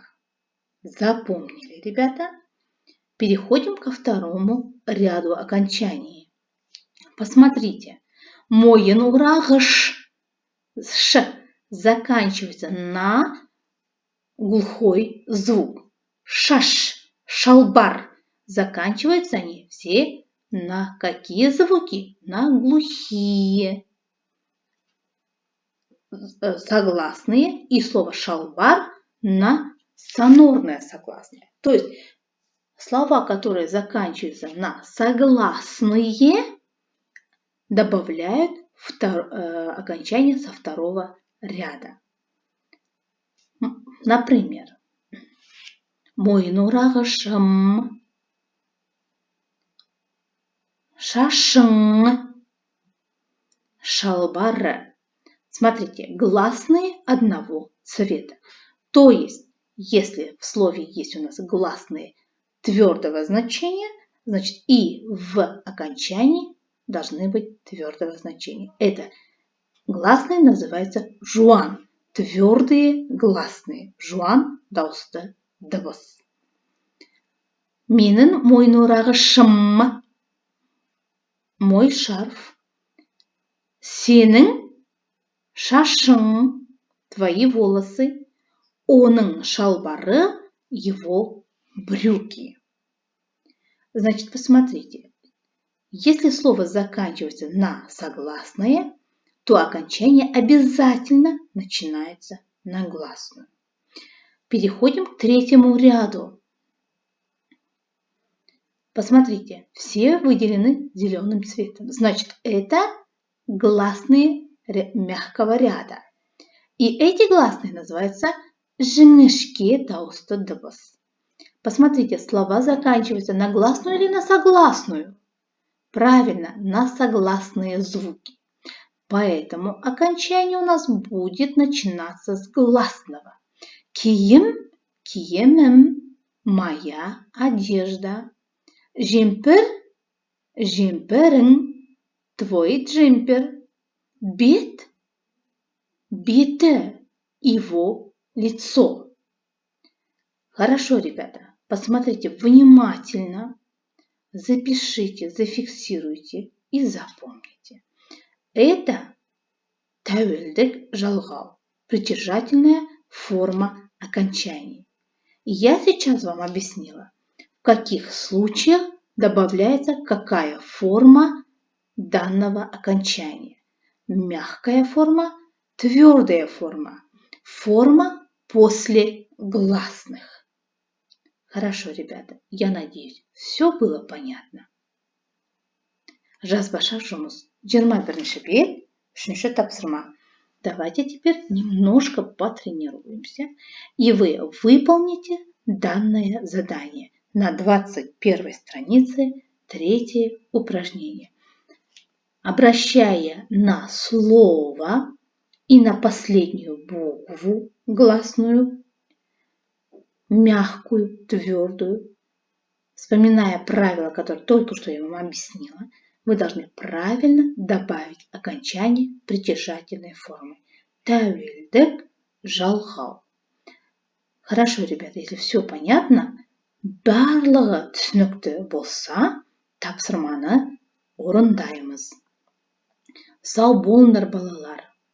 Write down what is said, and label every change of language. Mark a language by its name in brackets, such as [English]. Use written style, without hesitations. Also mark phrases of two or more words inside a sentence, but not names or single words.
[Russian] Запомнили, ребята? Переходим ко второму ряду окончаний. [Kazakh] Посмотрите. Моен урагыш. [Russian] Ш заканчивается на глухой звук. [Kazakh] Шаш, шалбар. [Russian] Заканчиваются они все на какие звуки? На глухие. Согласные. И слово шалбар на сонорное согласное. То есть слова, которые заканчиваются на согласные, добавляют окончание со второго ряда. Например, [Kazakh] мойын урағышым, шашың, шалбары. [Russian] Смотрите, гласные одного цвета. То есть, если в слове есть у нас гласные твердого значения, значит и в окончании должны быть твердого значения. Это гласные называются жуан. Твердые гласные. [Kazakh] Жуан дауысты дыбыс. Менің мойын урағышым. [Russian] Мой шарф. [Kazakh] Сенің шашың. [Russian] Твои волосы. [Kazakh] Оның шалбары. [Russian] Его брюки. Значит, посмотрите. Если слово заканчивается на согласное, то окончание обязательно начинается на гласную. Переходим к третьему ряду. Посмотрите, все выделены зеленым цветом. Значит, это гласные мягкого ряда. И эти гласные называются [Kazakh] жіңішке дауысты дыбыс. [Russian] Посмотрите, слова заканчиваются на гласную или на согласную? Правильно, на согласные звуки. Поэтому окончание у нас будет начинаться с гласного. [Kazakh] Киім, киемім, [Russian] моя одежда. [Kazakh] Джемпер, джемперің, [Russian] твой джемпер. [Kazakh] Бет, беті, [Russian] его лицо. Хорошо, ребята, посмотрите внимательно, запишите, зафиксируйте и запомните. Это [Kazakh] тәуелдік жалғау, [Russian] притяжательная форма окончаний. Я сейчас вам объяснила, в каких случаях добавляется какая форма данного окончания. Мягкая форма, твердая форма, форма после гласных. Хорошо, ребята, я надеюсь, все было понятно. [Kazakh] Жазбаша жұмыс. 21 бет, 3 тапсырма. [Russian] Давайте теперь немножко потренируемся, и вы выполните данное задание на 21 странице, 3 упражнение. Обращая на слово и на последнюю букву гласную, мягкую, твердую, вспоминая правила, которые только что я вам объяснила, вы должны правильно добавить окончание притяжательной формы. [Kazakh] Тәуелдік жалғау. [Russian] Хорошо, ребята, если все понятно, [Kazakh] барлығы түсінікті болса, тапсырманы орындаймыз. Сау болыңдар, балалар.